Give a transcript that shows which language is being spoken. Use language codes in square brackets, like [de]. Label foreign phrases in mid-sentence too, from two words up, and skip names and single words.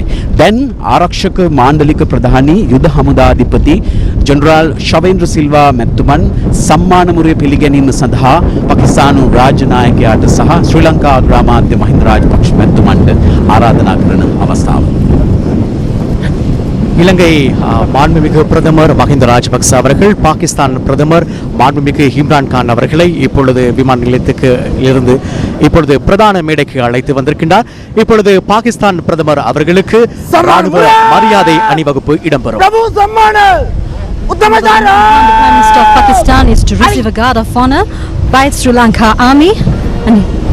[si] දැන් ආරක්ෂක මාණ්ඩලික ප්‍රධානී යුද හමුදාධිපති ජෙනරාල් ශවේන්ද්‍ර සිල්වා මැතිතුමන් සම්මාන මුරය පිළිගැනීම සඳහා පාකිස්තානු රාජ්‍ය නායකයාට සහ ශ්‍රී ලංකා අග්‍රාමාත්‍ය මහින්ද රාජපක්ෂ මැතිතුමන්ට ආරාධනා කරන අවස්ථාව. [ta] இலங்கை மாண்புமிகு பிரதமர் மஹிந்த ராஜபக்ச அவர்கள் பாகிஸ்தான் பிரதமர் மாண்புமிகு இம்ரான் கான் அவர்களை இப்பொழுது விமான நிலையத்துக்கு இருந்து இப்பொழுது பிரதான மேடைக்கு அழைத்து வந்திருக்கின்றார். இப்பொழுது பாகிஸ்தான் பிரதமர் அவர்களுக்கு ராணுவ மரியாதை அணிவகுப்பு இடம்பெறும். [en] The Prime Minister of Pakistan is to receive a guard of honor by Sri Lanka Army. And